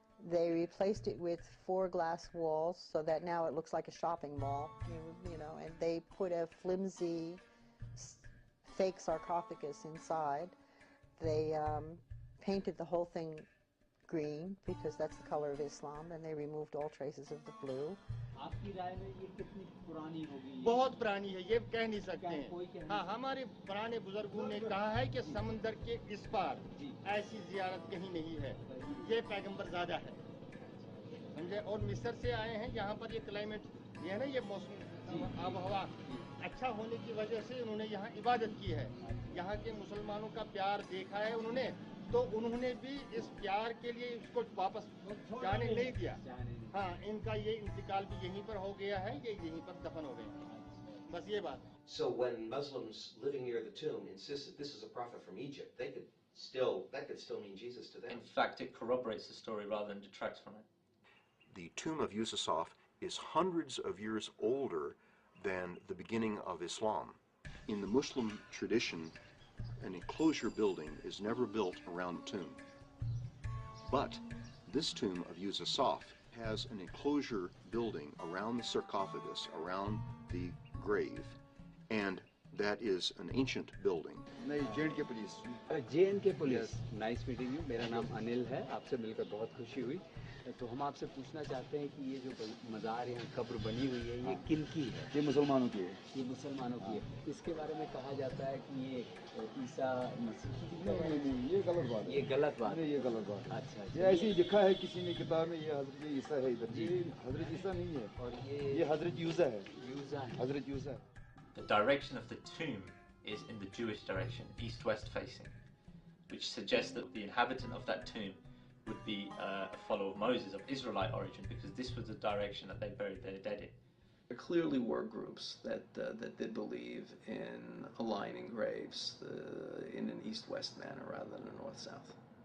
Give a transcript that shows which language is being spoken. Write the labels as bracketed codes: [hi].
[en] They replaced it with 4 glass walls so that now it looks like a shopping mall, you know, and they put a flimsy fake sarcophagus inside. They painted the whole thing green because that's the color of Islam, and they removed all traces of the blue. [hi] बहुत पुरानी है, ये कह नहीं सकते हैं। हाँ, हमारे पुराने बुजुर्गों ने कहा है कि समंदर के इस पार ऐसी जियारत कहीं नहीं है, ये पैगंबर ज़्यादा है, समझे? और मिस्र से आए हैं, यहाँ पर ये क्लाइमेट, ये है ना, ये मौसम आबहवा अच्छा होने की वजह से उन्होंने यहाँ इबादत की है। यहाँ के मुसलमानों का प्यार देखा है उन्होंने, तो उन्होंने भी इस प्यार के लिए इसको वापस जाने नहीं दिया। हाँ, इनका ये इंतकाल भी यहीं पर हो गया है, ये यहीं पर दफन हो गए हैं, बस ये बात। [en] So when Muslims living near the tomb insist that this is a prophet from Egypt, that could still mean Jesus to them. In fact, it corroborates the story rather than detracts from it. The tomb of Yusuf is hundreds of years older than the beginning of Islam. In the Muslim tradition, an enclosure building is never built around the tomb. But this tomb of Yusuf has an enclosure building around the sarcophagus, around the grave, and that is an ancient building. JNK Police. JNK Police. Nice meeting you. [hi] मेरा नाम अनिल है, आपसे मिलकर बहुत खुशी हुई। तो हम आपसे पूछना चाहते हैं कि ये जो मज़ार यहाँ कब्र बनी हुई है, ये किन की है? ये मुसलमानों की है। ये मुसलमानों की है। इसके बारे में कहा जाता है कि ये ईसा मसीह की है। नहीं, ये गलत बात है। ये गलत बात है। ये गलत बात है। अच्छा। ये ऐसे ही लिखा है किसी ने किताब में, ये हज़रत ईसा है इधर। ये हज़रत ईसा नहीं है। और ये हज़रत यूसा है। यूसा है। हज़रत यूसा है। [en] The direction of the tomb is in the Jewish direction, east-west facing, which suggests that the inhabitant of that tomb would be a follower of Moses, of Israelite origin, because this was the direction that they buried their dead in. There clearly were groups that did believe in aligning graves in an east-west manner rather than a north-south.